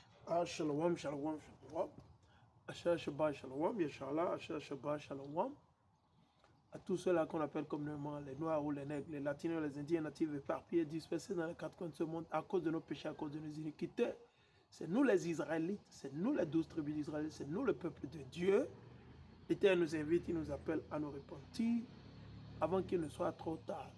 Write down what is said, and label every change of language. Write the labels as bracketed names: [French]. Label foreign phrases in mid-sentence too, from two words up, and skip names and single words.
[Hebrew] שלום, שלום, שלום. אשר שבת שלום, ישאללה, אשר שבת שלום. [French] À tous ceux-là qu'on appelle communément les Noirs ou les Nègres, les Latinos, les Indiens natifs éparpillés, dispersés dans les quatre coins de ce monde à cause de nos péchés, à cause de nos iniquités. C'est nous les Israélites, c'est nous les 12 tribus d'Israël, c'est nous le peuple de Dieu. L'Éternel nous invite, il nous appelle à nous repentir avant qu'il ne soit trop tard.